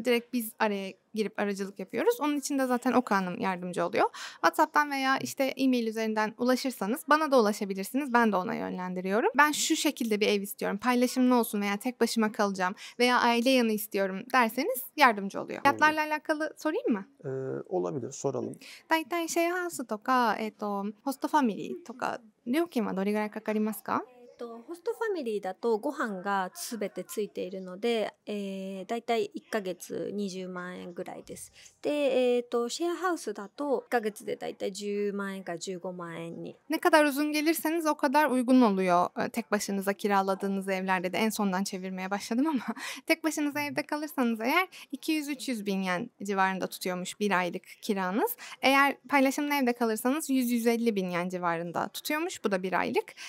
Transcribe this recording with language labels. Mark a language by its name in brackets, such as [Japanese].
[Turkish] Direkt biz araya girip aracılık yapıyoruz. Onun için de zaten Oka Hanım yardımcı oluyor. WhatsApp'tan veya işte e-mail üzerinden ulaşırsanız bana da ulaşabilirsiniz. Ben de ona yönlendiriyorum. Ben şu şekilde bir ev istiyorum, paylaşımlı olsun veya tek başıma kalacağım veya aile yanı istiyorum derseniz yardımcı oluyor. Fiyatlarla alakalı sorayım mı? Olabilir, soralım. [Japanese] だいたいシェアハウスとか、ホストファミリーとか料金はどれぐらいかかりますか？ホストファミリーだとご飯がすべてついているので、だいたい1ヶ月20万円ぐらいです。で、シェアハウスだと1ヶ月でだいたい10万円から15万円に。 [Turkish] Ne kadar uzun gelirseniz o kadar uygun oluyor. Tek başınıza kiraladığınız evlerde de en sondan çevirmeye başladım ama tek başınıza evde kalırsanız eğer 200-300 bin yen civarında tutuyormuş bir aylık kiranız. Eğer paylaşımlı evde kalırsanız 100-150 bin yen civarında tutuyormuş. Bu da bir aylık.